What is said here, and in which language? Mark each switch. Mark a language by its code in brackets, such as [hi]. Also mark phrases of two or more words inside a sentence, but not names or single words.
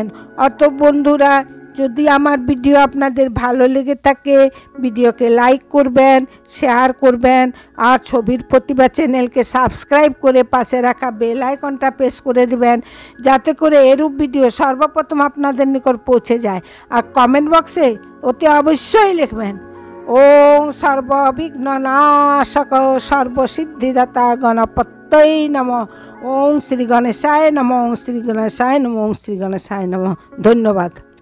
[bn] অত বন্ধুরা, যদি আমার ভিডিও আপনাদের ভালো লেগে থাকে ভিডিওকে লাইক করবেন, শেয়ার করবেন, আর ছবির প্রতিভা চ্যানেলকে সাবস্ক্রাইব করে পাশে রাখা [en] bell icon [bn] প্রেস করে দেবেন, যাতে করে এরূপ ভিডিও সর্বপ্রথম আপনাদের নিকট পৌঁছে যায়। আর [en] comment box [bn] অতি অবশ্যই লিখবেন [sa] ওং সর্ববিঘ্ননাশক সর্বসিদ্ধিদাতা গণপতয়ে নমঃ। ওং শ্রী গণেশায় নমঃ, ওং শ্রী গণেশায় নমঃ, ওং শ্রী গণেশায় নমঃ। [bn] ধন্যবাদ।